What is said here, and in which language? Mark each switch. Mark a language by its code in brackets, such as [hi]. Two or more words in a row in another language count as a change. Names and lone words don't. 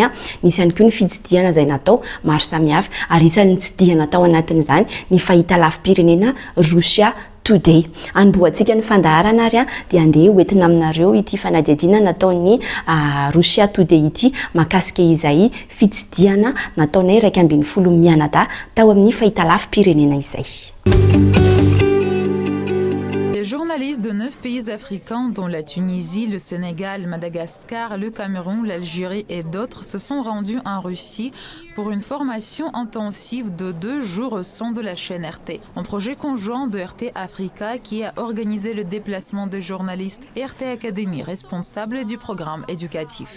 [mg] Nisy ihany koa ny fitsidiana izay natao maro samihafa ary isan'ny tsidihana tao anatin'izany ny fahita lafim-pirenena Russia Today. Anbohantsika ny fandaharana ary dia andeha hoentina aminareo ity fanadihadiana nataon'ny Russia Today ity mahakasika izay fitsidiana nataonay 250 mianada tao amin'ny fahita lafim-pirenena izay. [fr] Les journalistes de 9 pays africains, dont la Tunisie, le Sénégal, Madagascar, le Cameroun, l'Algérie et d'autres, se sont rendus en Russie pour une formation intensive de 2 jours au sein de la chaîne RT. Un projet conjoint de RT Africa qui a organisé le déplacement des journalistes et RT Academy, responsable du programme éducatif.